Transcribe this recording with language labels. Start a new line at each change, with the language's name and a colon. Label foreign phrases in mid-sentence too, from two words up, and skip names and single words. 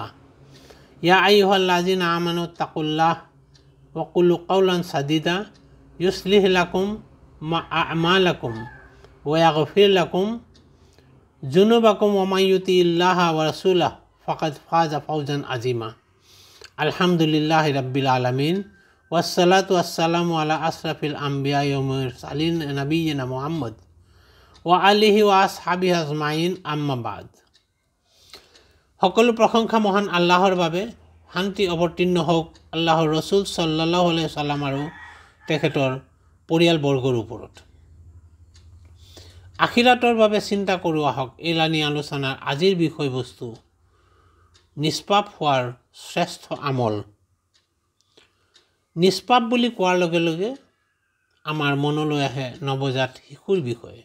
Arabic: يا أيها الذين آمنوا اتقوا الله وقولوا قولا سديدا يصلح لكم أعمالكم ويغفر لكم ذنوبكم ومن يطع الله ورسوله فقد فاز فوزا عظيما. الحمد لله رب العالمين والصلاة والسلام على أشرف الأنبياء والمرسلين نبينا محمد وآله وأصحابه أجمعين أما بعد.
Assamese: সকলো প্ৰশংসা মহান আল্লাহৰ বাবে। শান্তি অৱতীৰ্ণ হওক আল্লাহৰ ৰসুল
Arabic: صلى الله عليه سلم
Assamese: আৰু তেখেতৰ পৰিয়ালবৰ্গৰ ওপৰত। আখিৰাতৰ বাবে চিন্তা কৰোঁ আহক। এলানি আলোচনাৰ আজিৰ বিষয়বস্তু নিষ্পাপ হোৱাৰ শ্ৰেষ্ঠ আমল। নিষ্পাপ বুলি কোৱাৰ লগে লগে আমাৰ মনলৈ আহে নৱজাত শিশুৰ বিষয়ে।